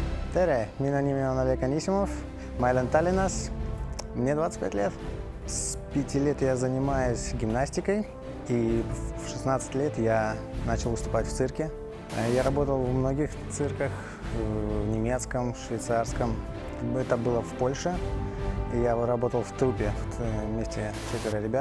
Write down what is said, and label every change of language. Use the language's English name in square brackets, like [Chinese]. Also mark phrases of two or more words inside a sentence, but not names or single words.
[Estonian] Tere, mina nimi on Oleg Anisimov, ma elan Tallinnas, [Russian] мне 25 лет. С 5 лет я занимаюсь гимнастикой, и в 16 лет я начал выступать в цирке. Я работал в многих цирках, в немецком, швейцарском. Это было в Польше, и я работал в труппе, вместе 4 ребят.